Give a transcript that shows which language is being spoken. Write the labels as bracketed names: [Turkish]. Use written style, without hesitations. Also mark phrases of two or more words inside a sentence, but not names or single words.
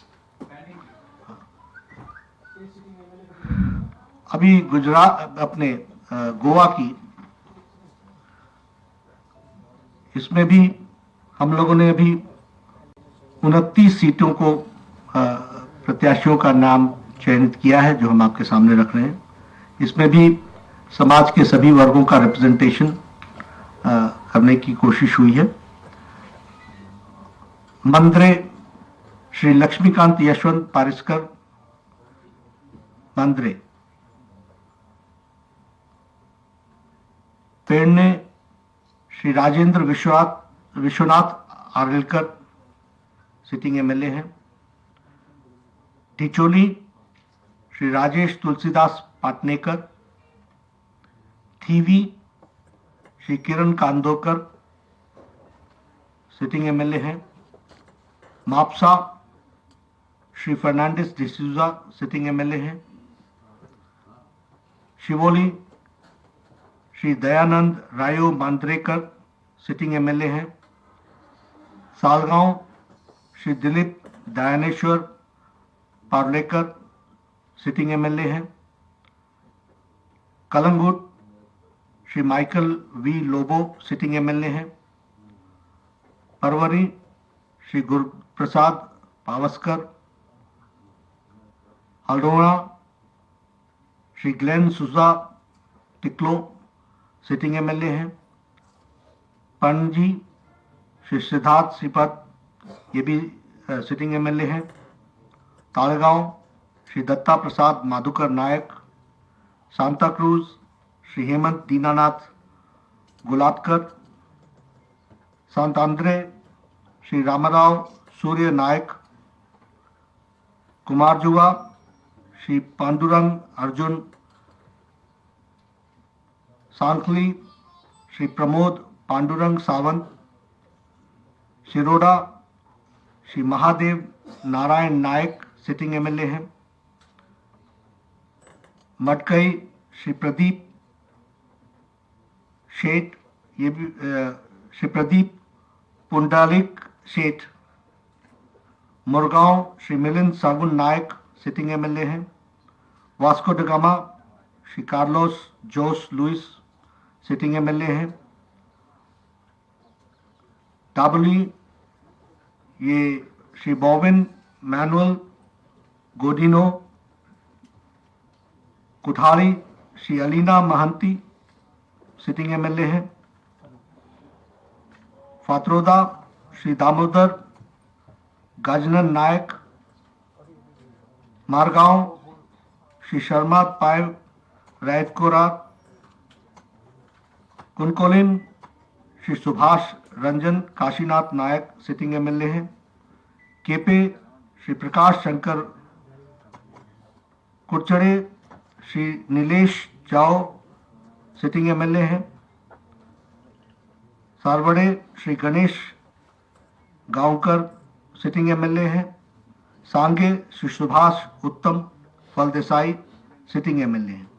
[Hindi] अभी गुजरात अपने गोवा की इसमें भी हम लोगों ने अभी 29 सीटों को प्रत्याशियों का नाम चयनित किया है जो हम आपके सामने रख रहे हैं। इसमें भी समाज के सभी वर्गों का रिप्रेजेंटेशन करने की कोशिश हुई है। मंद्रे श्री लक्ष्मीकांत यशवंत पारिस्कर मंद्रे। पेड़ने श्री राजेंद्र विश्वनाथ आर्लेकर [English] sitting MLA [Hindi] हैं। टिचोली श्री राजेश तुलसीदास पाटनेकर। थीवी श्री किरण कांदोकर [English] sitting MLA [Hindi] हैं। मापसा श्री फर्नांडिस डिसूजा [English] sitting MLA [Hindi] हैं। शिवोली श्री दयानंद रायो मांद्रेकर [English] sitting MLA [Hindi] हैं। सालगांव श्री दिलीप दयानेश्वर पार्लेकर [English] sitting MLA [Hindi] हैं। कलंगुट श्री माइकल वी लोबो [English] sitting MLA [Hindi] हैं। परवरी श्री गुरुप्रसाद पावस्कर। हल्द्वानी श्री ग्लेन सुजा टिक्लो [English] sitting MLA [Hindi] हैं। पणजी श्री सिद्धार्थ श्रीपद ये भी [English] sitting MLA [Hindi] हैं। तालगांव श्री दत्ता प्रसाद माधुकर नायक। सांता क्रूज श्री हेमंत दीनानाथ गुलाटकर, सांत आंद्रे श्री रामाराव सूर्य नायक, कुमारजुआ श्री पांडुरंग अर्जुन, सांखली श्री प्रमोद पांडुरंग सावंत, शिरोडा श्री महादेव नारायण नायक [English] sitting MLA [Hindi] हैं, मटकई श्री प्रदीप शेठ, ये भी श्री प्रदीप पुंडालिक शेठ, मुरगांव श्री मिलिंद सागुन नायक [English] sitting MLA [Hindi] हैं, वास्को ड गामा श्री कार्लोस जोस लुइस [English] sitting MLA [Hindi] हैं, डाबली ये श्री बॉबिन मैनुअल गोडिनो, कुठारी श्री अलीना महंती [English] sitting MLA [Hindi] हैं, फात्रोदा श्री दामोदर गजनन नायक, मारगांव श्री शर्मा पायव रायतकोरा, कुनकोलिन श्री सुभाष रंजन काशीनाथ नायक [English] sitting MLA [Hindi] हैं, केपे श्री प्रकाश शंकर कुरचड़े श्री नीलेश जाओ [English] sitting MLA [Hindi] हैं, सारवड़े श्री गणेश गांवकर [English] sitting MLA [Hindi] हैं, सांगे श्री सुभाष उत्तम फलदेसाई [English] sitting MLA [Hindi] हैं।